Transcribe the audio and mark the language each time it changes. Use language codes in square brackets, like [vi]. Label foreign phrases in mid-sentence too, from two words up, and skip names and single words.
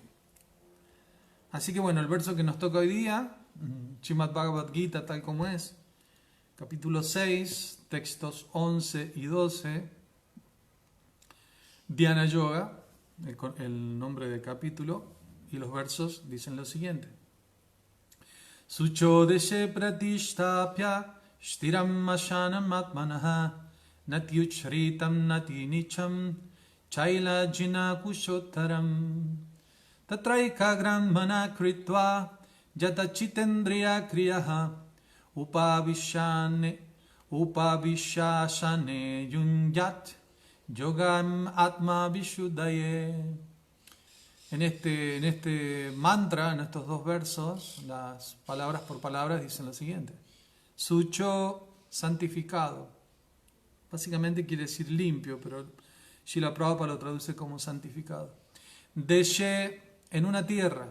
[es] Así que bueno, el verso que nos toca hoy día, Srimad Bhagavad Gita tal como es, capítulo 6, textos 11 y 12, Dhyana Yoga, el nombre del capítulo, y los versos dicen lo siguiente. [sa] सुचोदेशे प्रतिष्टाप्य ष्टिरम् आशनम् आत्मनह नाति उच्रितम् नाति नीचम् चैल जिन कुशोतरम् तत्रैकाग्रम् मन कृत्वा यत चितेन्द्रिय क्रियह उपविशाशने युन्यत् योगम् आत्म विशुदये. [es] En este mantra, en estos dos versos, las palabras por palabras dicen lo siguiente. Sucho, santificado. Básicamente quiere decir limpio, pero Srila Prabhupada lo traduce como santificado. Deshe, en una tierra.